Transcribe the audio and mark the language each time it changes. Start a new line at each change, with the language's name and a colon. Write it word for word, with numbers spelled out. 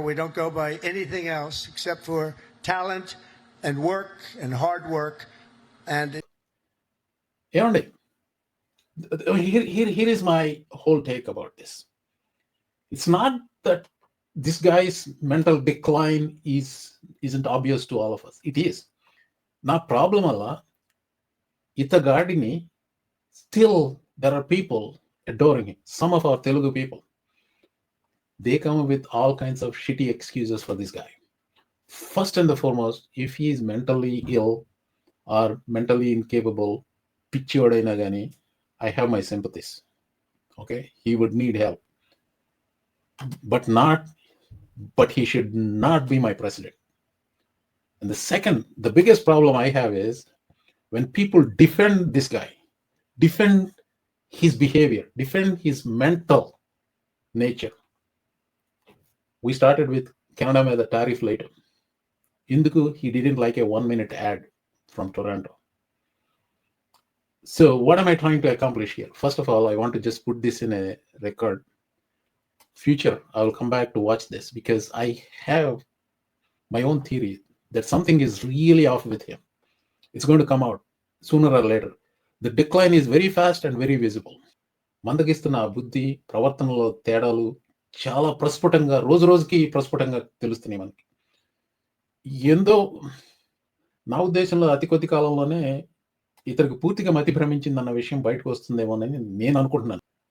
English: We don't go by anything else except for talent and work and hard work. ఏమండి, here here is my whole take about this. It's not that this guy's mental decline is isn't obvious to all of us. It is. నా problem
Telugu: అలా ఇతగాడిని
English: Still there are people adoring him. Some of our Telugu people, they come up with all kinds of shitty excuses for this guy. First and the foremost, if he is mentally ill or mentally incapable
Telugu: పిచ్చివాడైనా కానీ
English: I have my sympathies. Okay, he would need help, but not but he should not be my president. And the second, the biggest problem I have is when people defend this guy defend his behavior, defend his mental nature. We started with Canada made the tariff later.
Telugu: Induku,
English: he didn't like a one-minute ad from Toronto. So what am I trying to accomplish here? First of all, I want to just put this in a record. Future, I will come back to watch this because I have my own theory that something is really off with him. It's going to come out sooner or later. The decline is very fast and very visible.
Telugu: మందగిస్తున్న బుద్ధి, ప్రవర్తనలో తేడాలు చాలా ప్రస్ఫుటంగా రోజు రోజుకి ప్రస్ఫుటంగా తెలుస్తున్నాయి మనకి. ఎంతో నా ఉద్దేశంలో అతి కొద్ది కాలంలోనే ఇతనికి పూర్తిగా మతి భ్రమించింది అన్న విషయం బయటకు వస్తుందేమోనని నేను అనుకుంటున్నాను.